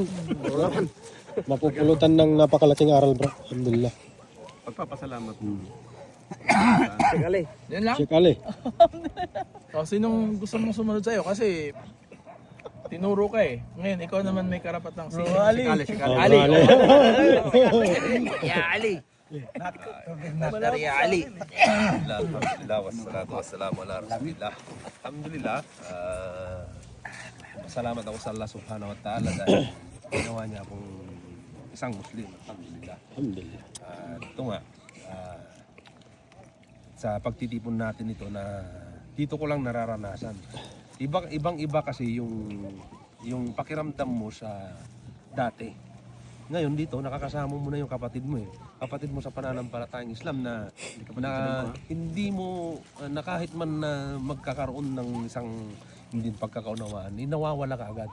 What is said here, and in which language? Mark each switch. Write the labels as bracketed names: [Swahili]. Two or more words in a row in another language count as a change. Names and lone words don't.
[Filipino] Mapupulutan ng napakalaking aral bro. Alhamdulillah. Pagpapasalamat. Yan lang. Check ali. O, sinong gusto mong sumunod sa'yo? Kasi tinuro ka eh. Ngayon, ikaw naman may karapatang si Ali. Si Oh, Ali. Ali. Ya Ali. Master Ya Ali. [Arabic] الحمد لله، والصلاة والسلام على رسول الله. [Filipino] Alhamdulillah, salamat ako sa Allah [Arabic] سبحانه وتعالى [Filipino] dahil ginawa niya akong isang Muslim. Alhamdulillah. Alhamdulillah. Ito nga, sa pagtitipon natin ito na dito ko lang nararanasan. Ibang-iba kasi yung pakiramdam mo sa dati. Ngayon dito, nakakasama mo na yung kapatid mo eh. Kapatid mo sa pananampalatayang Islam na hindi mo, na kahit man na magkakaroon ng isang hindi pagkakaunawaan, nawawala ka agad.